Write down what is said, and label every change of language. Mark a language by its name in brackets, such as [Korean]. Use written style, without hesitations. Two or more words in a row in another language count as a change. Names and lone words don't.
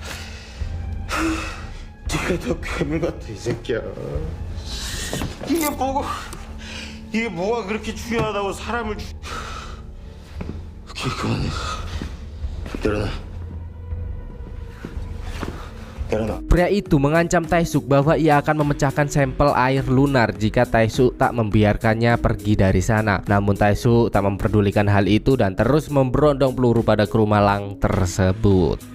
[Korean] 네가 더 괴물 같아 이 새끼야. 이게 뭐가 그렇게 중요하다고 사람을 오케이 그만해. 일어나. [Indonesian] Pria itu mengancam Tae-suk bahwa ia akan memecahkan sampel air lunar jika Tae-suk tak membiarkannya pergi dari sana. Namun Tae-suk tak memperdulikan hal itu dan terus memberondong peluru pada kru malang tersebut.